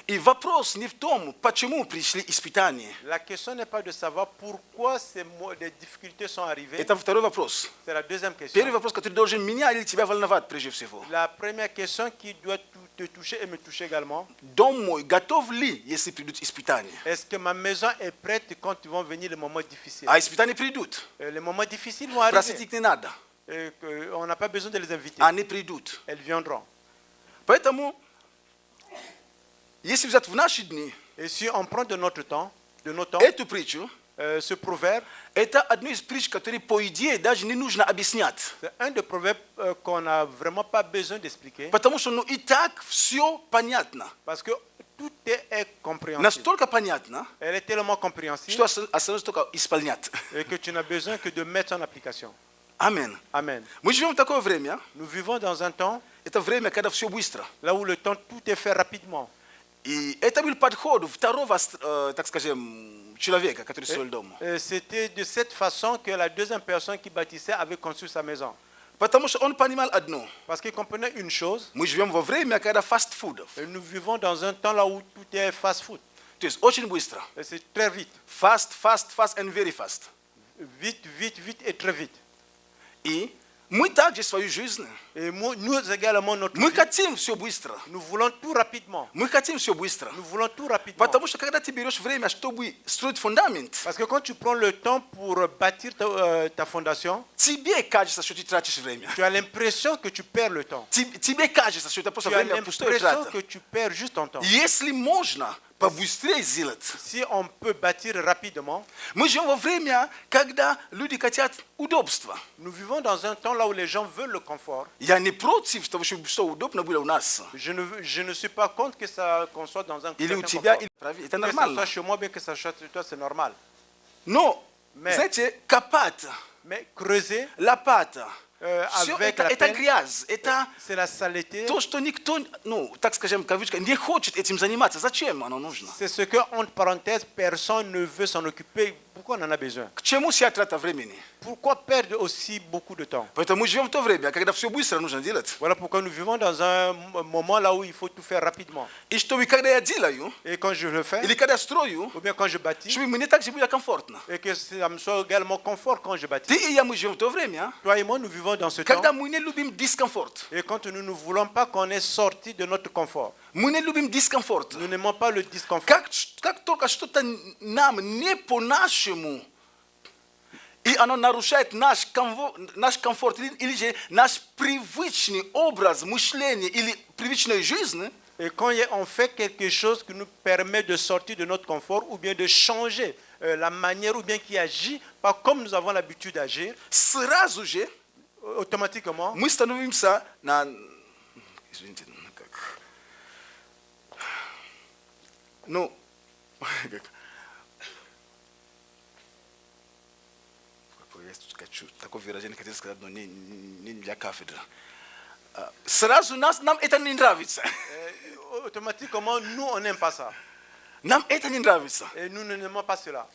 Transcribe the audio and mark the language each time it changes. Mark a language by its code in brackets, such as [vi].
[ru] И вопрос не в том, почему пришли испытания. [fr] La question n'est pas de savoir pourquoi des difficultés sont arrivées. [ru] Это второй вопрос. [fr] C'est la deuxième question. [ru] Первый вопрос, который должен меня или тебя волновать прежде всего. [fr] La première question qui doit te toucher et me toucher également. [ru] Дом мой готов ли, если придут испытания? [fr] Est-ce que ma maison est prête quand ils vont venir les moments difficiles? [ru] А испытания придут. [fr] Les moments difficiles vont [ru] Просить [fr] arriver. [ru] их не надо. [fr] On n'a pas besoin de les inviter. [ru] Они придут. [fr] Elles viendront. [ru] Поэтому, если взять в наши дни [fr] Et si on prend de notre temps, [ru] эту притчу, [fr] ce proverbe, [ru] это одно из притч, которые, по идее, даже не нужно объяснять. [fr] c'est un des proverbes qu'on n'a vraiment pas besoin d'expliquer. [ru] Потому что, и так все понятно. [fr] Parce que tout est compréhensible. [ru] Настолько понятно, [fr] Elle est tellement compréhensible [ru] что осталось только исполнять. [fr] et que tu n'as besoin que de mettre en application. Amen. Amen. [ru] Мы живем в такое время, [fr] Nous vivons dans un temps [ru] это время, когда все быстро. [fr] là où le temps, tout est fait rapidement. [ru] И это был подход второго, так скажем, человека, который строил дом. [fr] C'était de cette façon que la deuxième personne qui bâtissait avait construit sa maison. [ru] Потому что он понимал одно. [fr] Parce qu'il comprenait une chose, [ru] Мы живем во время, когда фастфудов. [fr] nous vivons dans un temps là où tout est fast-food. [ru] То есть очень быстро. [fr] Et c'est très vite. [en] Fast, fast, fast and very fast. [fr] Vite, vite, vite et très vite. [ru] И мы также свою жизнь. [fr] Et nous également, notre [ru] Мы [fr] vie, [ru] хотим все быстро. [fr] nous voulons tout rapidement. [ru] Мы хотим все быстро. [fr] Nous voulons tout rapidement. [ru] Потому что когда ты берешь время, чтобы строить фундамент, [fr] Parce que quand tu prends le temps pour bâtir ta fondation, [ru] тебе кажется, что ты тратишь время. [fr] tu as l'impression que tu perds le temps. [ru] Тебе кажется, что это просто [fr] Tu as [ru] время пустое [fr] l'impression [ru] трата. [fr] que tu perds juste ton temps. [ru] Если можно побыстрее сделать. [fr] Si on peut bâtir rapidement, [ru] Мы живем во время, когда люди хотят удобства. [fr] nous vivons dans un temps là où les gens veulent le confort. [ru] Я не против того, чтобы все удобно было у нас. [fr] Je ne suis pas contre qu'on soit dans un [ru] Или у [fr] certain [ru] тебя, [fr] confort. [ru] или это [fr] Que ça soit [ru] нормально. [fr] chez moi, bien que ça soit chez toi, c'est normal. [ru] Но, [fr] Mais- [ru] знаете, копать, [fr] Mais creuser [ru] лопата, все [fr] avec la [ru] это [fr] pelle, [ru] грязь, это [fr] c'est la saleté. [ru] то, что никто, ну, так скажем, кавычка, не хочет этим заниматься. Зачем оно нужно? [fr] C'est ce que, entre parenthèses, personne ne veut s'en occuper. Pourquoi on en a besoin? [ru] К чему вся трата времени? [fr] Pourquoi perdre aussi beaucoup de temps? [ru] Поэтому мы живем в то время, когда все быстро нужно делать. [fr] Voilà pourquoi nous vivons dans un moment là où il faut tout faire rapidement. [ru] И чтобы, когда я делаю, [fr] Et quand je le fais, [ru] или когда я строю, [fr] ou bien quand je bâtis, [ru] чтобы мне также было комфортно. [fr] et que ça me soit également confort quand je bâtis. [ru] Ты и я, мы живем в то время, [fr] Toi et moi, nous vivons dans ce temps. [ru] когда мы не любим дискомфорт. [fr] Et quand nous ne voulons pas qu'on est sorti de notre confort, [ru] Мы не любим дискомфорт. [fr] nous n'aimons pas le disconfort. [ru] Как только что-то нам не по-нашему, и оно нарушает наш комфорт, или же наш привычный образ мышления или привычной жизни, [fr] Et quand on fait quelque chose qui nous permet de sortir de notre confort ou bien de changer la manière ou bien qui agit pas comme nous avons l'habitude d'agir, [ru] сразу же [fr] automatiquement, [ru] мы становимся на... Извините, как... Ну, как... Я хочу такое выражение, хотел сказать, но не для кафедры. Сразу нам это не нравится. [fr] automatiquement, nous, on n'aime pas ça. [ru] Нам это не нравится. [fr] Et nous n'aimons pas cela.